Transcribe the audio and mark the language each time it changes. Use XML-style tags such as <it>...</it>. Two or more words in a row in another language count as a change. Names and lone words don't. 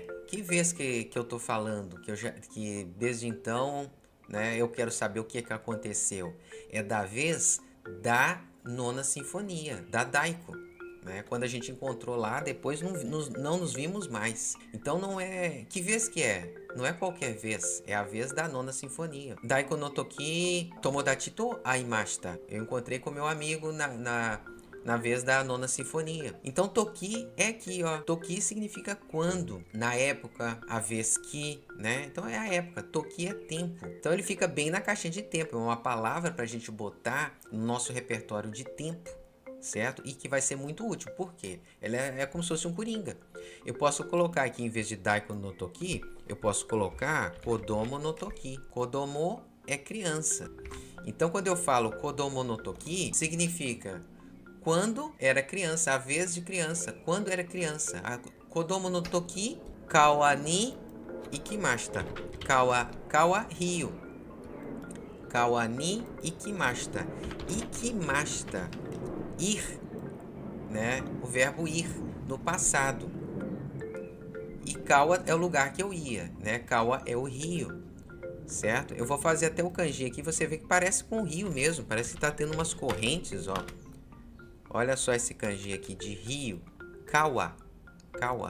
<pt>Que vez que eu tô falando? Que desde então, né, eu quero saber o que aconteceu. É da vez da nona sinfonia, da Daiko. Né? Quando a gente encontrou lá, depois não nos vimos mais. Então não é... Que vez que é? Não é qualquer vez, é a vez da nona sinfonia.</pt> <ja>第九 の 時 友達 と 会いました.</ja> <pt>Eu encontrei com meu amigo na vez da nona sinfonia. Então Toki é aqui, ó. Toki significa quando, na época, a vez que, né? Então é a época. Toki é tempo. Então ele fica bem na caixinha de tempo. É uma palavra pra gente botar no nosso repertório de tempo. Certo? E que vai ser muito útil. Por quê? Ela é como se fosse um coringa. Eu posso colocar aqui, em vez de</pt> <ja>第九 の 時,</ja> <pt>eu posso colocar</pt> <ja>子供 の 時.</ja> <pt>Kodomo é criança. Então, quando eu falo</pt> <ja>子供 の 時,</ja> <pt>significa quando era criança, a vez de criança. Quando era criança.</pt> <ja>子供 の 時, 川 に 行きました. 川 rio。川 に 行きました. 行きました.</ja> <pt>Ir, né? O verbo ir no passado. E Kawa é o lugar que eu ia, né? Kawa é o rio, certo? Eu vou fazer até o kanji aqui, você vê que parece com o rio mesmo, parece que tá tendo umas correntes, ó. Olha só esse kanji aqui de rio,</pt> <ja>川、川.</ja>